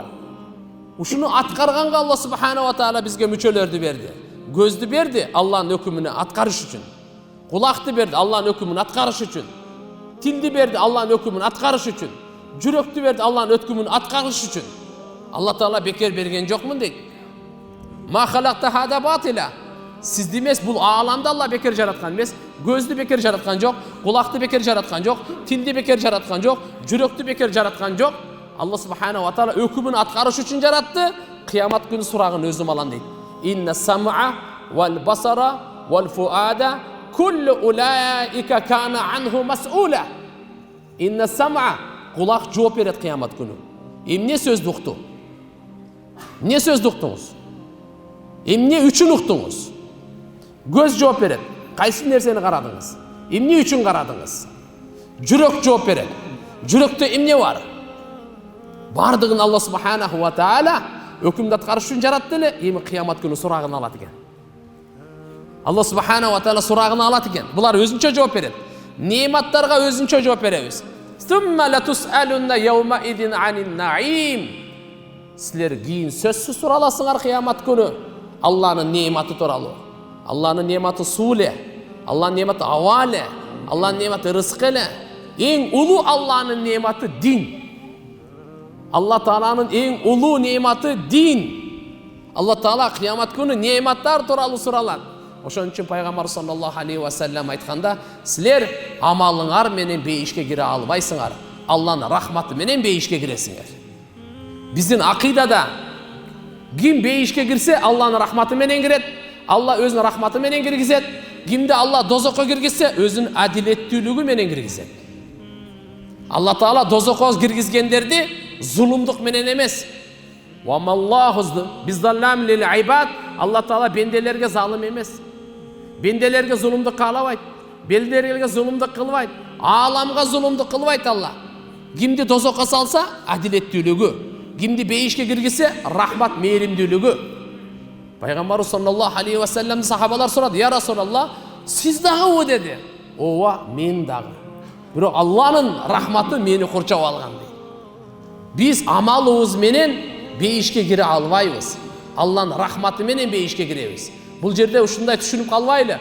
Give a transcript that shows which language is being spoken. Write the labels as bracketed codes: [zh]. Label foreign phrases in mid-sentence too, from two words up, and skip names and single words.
[ky] Ушуну аткарганга Алла [ar] سبحانه وتعالى [ky] бизге мүчөлөрдү берди. Көздү берди Алланын өкүмүнө аткарыш үчүн. Кулакты берди Алланын өкүмүн аткарыш үчүн. Тилди берди Алланын өкүмүн аткарыш үчүн. Жүрөктү берди Алланын өкүмүн аткарыш үчүн. Алла Таала бекер берген жокмун дейт. [ar] ما خلقت هذا باطلا. [ky] Сизди эмес, бул ааламды Алла бекер жараткан эмес. Көздү бекер жараткан жок, кулакты бекер жараткан жок, тилди бекер жараткан жок, жүрөктү бекер жараткан жок. Алла [ar] سبحانه وتعالى [ky] өкүмүн аткарыш үчүн жаратты. Кыямат күнү сурагын өзүм алам дейт. [ar] إن السمع والبصر والفؤاد كل أولئك كان عنه مسؤولا. إن السمع, [ky] kulak жооп берет кыямат күнү. Эмне сөздү укту? Эмне сөздү уктуңуз? Эмне үчүн уктуңуз? Көз жооп берет. Кайсы нерсени карадыңыз? Эмне үчүн карадыңыз? Жүрөк жооп берет. Жүрөктө эмне бар? Бардыгын Алла [ar] سبحانه وتعالى [ky] өкүмдү аткарыш үчүн жаратты эле, эми кыямат күнү сурагын алат экен. Алла [ar] سبحانه وتعالى [ky] сурагын алат экен. Булар өзүнчө жооп берет. Неаматтарга өзүнчө жооп беребиз. [ar] ثم لتسألن يومئذ عن النعيم. [ky] Силер кийин сөзсүз сураласыңар кыямат күнү Алланын неаматы тууралуу. Алланын неаматы суу эле, Алланын неаматы аба эле, Алланын неаматы рызык эле. Эң улуу Алланын неаматы дин. Алла Тааланын эң улуу неаматы дин. Алла Таала кыямат күнү неаматтар тууралуу суралат. Ошон үчүн пайгамбар [ar] صلى الله عليه وسلم [ky] айтканда, силер амалыңар менен бейишке кире албайсыңар. Алланын рахматы менен бейишке киресиңер. Биздин акыйдада Ким бейишке кирсе, Алланын рахматы менен кирет. Алла өзүнүн рахматы менен киргизет. Кимди Алла дозокко киргизсе, өзүнүн адилеттүүлүгү менен киргизет. Алла Таала дозокко киргизгендерди зулумдук менен эмес. [ar] بظلام للعبيد. [ky] Алла Таала бенделерге залым эмес. Бенделерге зулумдук каалабайт. Бенделерге зулумдук кылбайт. Ааламга зулумдук кылбайт Алла. Кимди дозокко салса, адилеттүүлүгү. Кимди бейишке киргизсе, рахмат, мээримдүүлүгү. Пайгамбар [ar] صلى الله عليه وسلم [ky] сахабалар сурады: [ar] "يا رسول الله, [ky] сиз дагы?" деди. "Ооба, мен дагы. Бирок Алланын рахматы мени курчап алган" дейт. Биз амалыбыз менен бейишке кире албайбыз. Алланын рахматы менен бейишке киребиз. Бул жерде ушундай түшүнүп калбайлы.